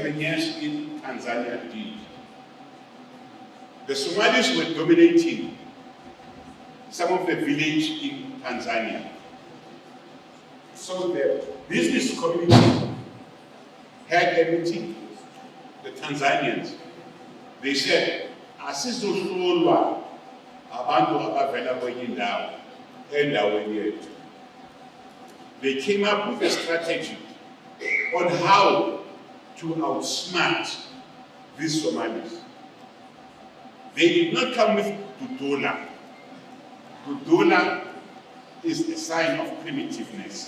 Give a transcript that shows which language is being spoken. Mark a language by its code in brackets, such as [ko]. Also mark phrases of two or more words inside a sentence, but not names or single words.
[en] entrepreneurs in Tanzania did. The Somalis were dominating some of the village in Tanzania. So the business community had a meeting, the Tanzanians. They said, [zu] asizohlolwa abantu abavela kwenye indawo endaweni yethu. [en] They came up with a strategy on how to outsmart these Somalis. They did not come with Dudola. Dudola is a sign of primitiveness.